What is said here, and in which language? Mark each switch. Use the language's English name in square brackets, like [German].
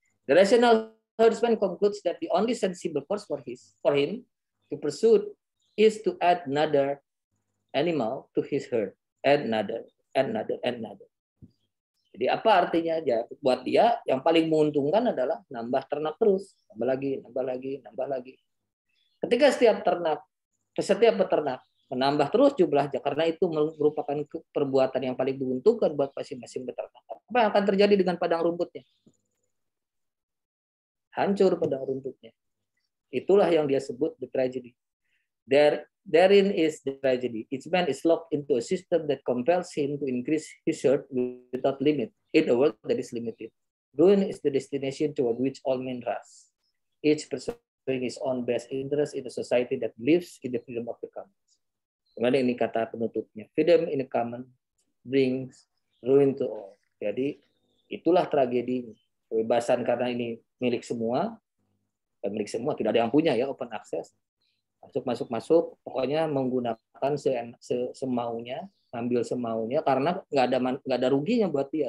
[English] The rational herdsman concludes that the only sensible course for him to pursue is to add another animal to his herd. Add another. [Indonesian] Jadi apa artinya? Ya, buat dia yang paling menguntungkan adalah nambah ternak terus, nambah lagi. Ketika setiap peternak menambah terus jumlahnya, karena itu merupakan perbuatan yang paling menguntungkan buat masing-masing peternak. Apa yang akan terjadi dengan padang rumputnya? Hancur padang rumputnya. Itulah yang dia sebut the tragedy. [English] Therein is the tragedy. Each man is locked into a system that compels him to increase his herd without limit, in a world that is limited. Ruin is the destination toward which all men rush. Each pursuing his own best interest in a society that lives in the freedom of the commons. [Indonesian] Kemudian ini kata penutupnya. [English] Freedom in the common brings ruin to all. [Indonesian] Jadi itulah tragedinya. Kebebasan karena ini milik semua, tidak ada yang punya ya, open access. Masuk, pokoknya menggunakan semaunya, ambil semaunya, karena nggak ada ruginya buat dia.